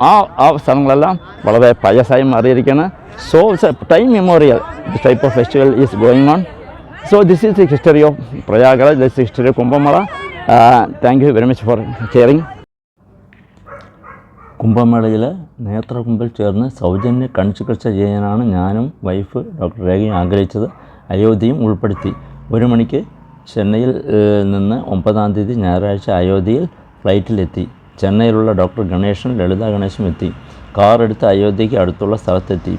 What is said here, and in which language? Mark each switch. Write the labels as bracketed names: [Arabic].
[Malayalam] ആ സ്ഥലങ്ങളെല്ലാം വളരെ പയസായി മാറിയിരിക്കുകയാണ്. [English] So it's a time memorial. This type of festival is going on. So this is the history of Prayagraj, this is the history of Kumbh Mela. Thank you very much for sharing. [Malayalam] കുംഭമേളയിൽ നേത്രകുംഭിൽ ചേർന്ന് സൗജന്യ കൺചികിത്സ ചെയ്യാനാണ് ഞാനും wife doctor രേഖയും ആഗ്രഹിച്ചത്. അയോധ്യയും ഉൾപ്പെടുത്തി. 1 മണിക്ക് ചെന്നൈയിൽ നിന്ന് 9-ാം തീയതി ഞായറാഴ്ച അയോധ്യയിൽ ഫ്ലൈറ്റിലെത്തി. ചെന്നൈയിലുള്ള ഡോക്ടർ ഗണേഷൻ, ലളിത ഗണേശും എത്തി. കാർ എടുത്ത് അയോധ്യയ്ക്ക് അടുത്തുള്ള സ്ഥലത്തെത്തി.